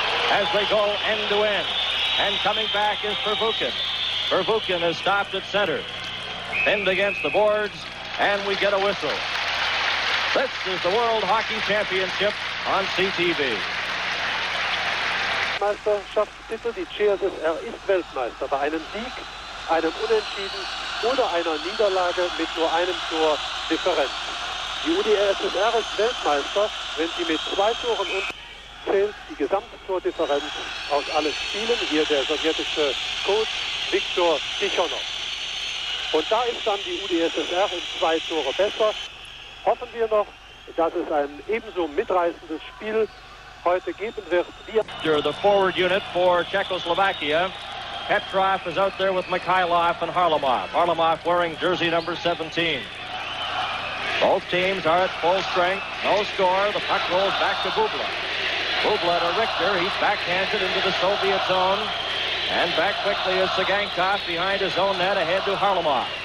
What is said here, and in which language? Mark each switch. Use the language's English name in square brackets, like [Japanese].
[English] As they go end to end. And coming back is Pervukin. Pervukin is stopped at center. Pinned against the boards, and we get a whistle. This is the World Hockey Championship on CTV. [German] Meisterschaftstitel. Die USSR ist Weltmeister bei einem Sieg, einem Unentschieden oder einer Niederlage mit nur einem Tor Differenz. Die UdSSR ist Weltmeister, wenn sie mit 2 Toren zählt die Gesamttordifferenz aus allen Spielen. Hier der sowjetische Coach Viktor Tichonov. Und da ist dann die UdSSR um 2 Tore besser. Hoffen wir noch, dass es ein ebenso mitreißendes Spiel heute geben wird. [English] The forward unit for Czechoslovakia. Petrov is out there with Mikhailov and Harlamov. Harlamov wearing jersey number 17. Both teams are at full strength. No score. The puck rolls back to Bubla. Bubla to Richter. He's backhanded into the Soviet zone. And back quickly is Sagankov behind his own net ahead to Harlamov.